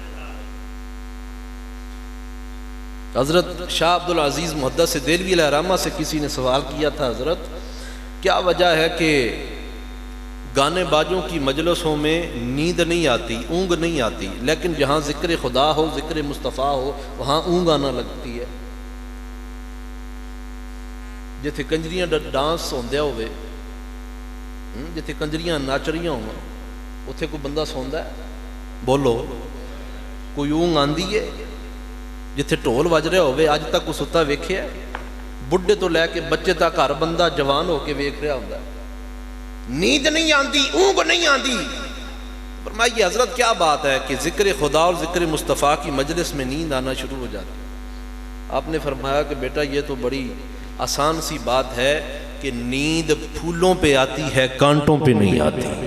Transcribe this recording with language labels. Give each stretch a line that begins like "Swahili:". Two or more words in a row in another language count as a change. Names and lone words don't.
Urdu: حضرت شاہ عبدالعزیز محدث دہلوی
Arabic: علیہ الرحمہ
Urdu: سے کسی نے سوال کیا تھا، حضرت کیا وجہ ہے کہ گانے باجوں کی مجلسوں میں نیند نہیں آتی، اونگ نہیں آتی، لیکن جہاں ذکر خدا ہو، ذکر مصطفیٰ ہو، وہاں اونگ آنا لگتی ہے؟
Punjabi: جتھے کنجریاں ڈانس ہوندے ہوئے، جتھے کنجریاں ناچ رہی ہوں، اتھے کوئی بندہ سوندا ہے؟ بولو، کوئی اونگ آندی ہے؟ ਜਿੱਥੇ ਢੋਲ ਵੱਜ ਰਿਹਾ ਹੋਵੇ ਅੱਜ ਤੱਕ ਉਹ ਸੁੱਤਾ ਵੇਖਿਆ? ਬੁੱਢੇ ਤੋਂ ਲੈ ਕੇ ਬੱਚੇ ਤੱਕ ਹਰ ਬੰਦਾ ਜਵਾਨ ਹੋ ਕੇ ਵੇਖ ਰਿਹਾ ਹੁੰਦਾ।
Urdu: نیند نہیں آتی، اونگ نہیں آتی۔ فرمائیے حضرت کیا بات ہے کہ ذکر خدا اور ذکر مصطفیٰ کی مجلس میں نیند آنا شروع ہو جاتی ہے. آپ نے فرمایا کہ بیٹا یہ تو بڑی آسان سی بات ہے کہ نیند پھولوں پہ آتی ہے، کانٹوں پہ نہیں آتی.